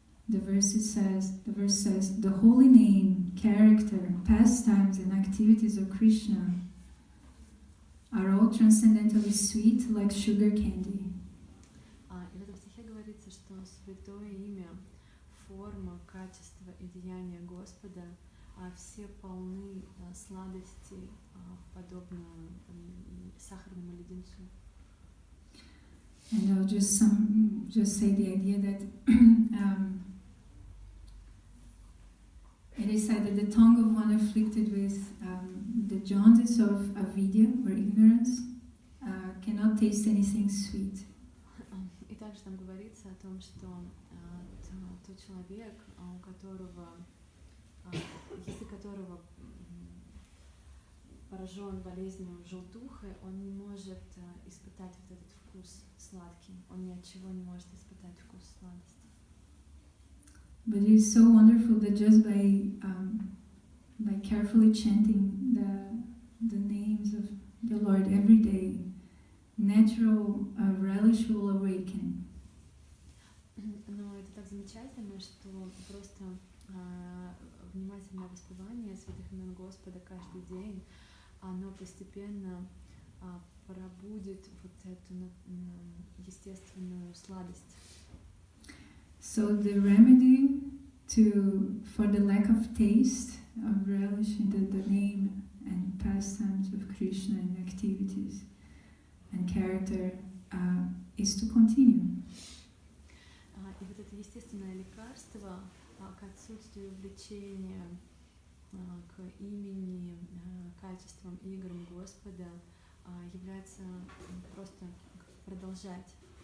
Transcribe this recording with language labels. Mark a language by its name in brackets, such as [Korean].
[English] The verse says, the holy name, character, pastimes, and activities of Krishna are all transcendentally sweet like sugar candy. [Russian] И в этом стихе говорится, что святое имя, форма, качество и деяния Господа все полны сладости, подобно сахарному леденцу. [English] And I'll just say the idea that it is said that the tongue of one afflicted with the jaundice of avidya or ignorance cannot taste anything sweet. [Russian] И также там говорится о том, что тот человек, у которого, если которого поражен болезнью желтухой, он не может испытать вот этот вкус сладкий. Он ни от чего не может испытать вкус сладости. [English] But it is so wonderful that just by carefully chanting the names of the Lord every day, natural relish will awaken. [Russian] Но это так замечательно, что просто внимательное воспевание святых имен Господа каждый день, оно постепенно пробудит вот эту естественную сладость. [English] So the remedy for the lack of taste, of relish in the name and pastimes of Krishna and activities and character is to continue. [Russian] И вот это естественное лекарство к отсутствию влечения к имени, качествам и играм Господа является просто продолжать.